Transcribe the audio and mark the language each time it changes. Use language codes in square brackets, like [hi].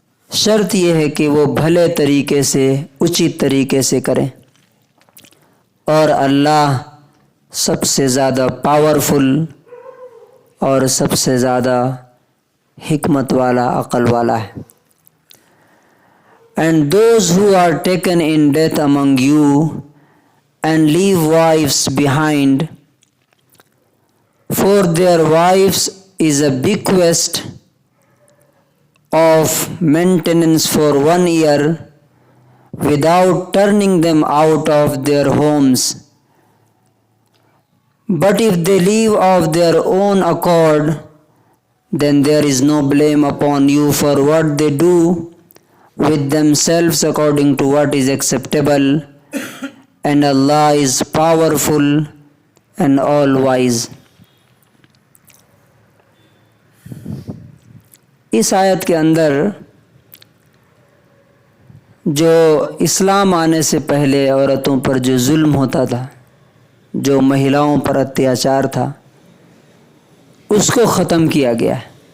[ur] شرط یہ ہے کہ وہ بھلے طریقے سے اچت طریقے سے کریں. اور اللہ سب سے زیادہ پاورفل اور سب سے زیادہ حکمت والا عقل والا ہے. [en] And those who are taken in death among you and leave wives behind, for their wives is a bequest of maintenance for 1 year without turning them out of their homes. But if they leave of their own accord, then there is no blame upon you for what they do with themselves according to what is acceptable. And Allah is powerful and all wise. [ur] اس آیت کے اندر جو اسلام آنے سے پہلے عورتوں پر جو ظلم ہوتا تھا، جو مہیلاؤں پر اتیاچار تھا، اس کو ختم کیا گیا ہے.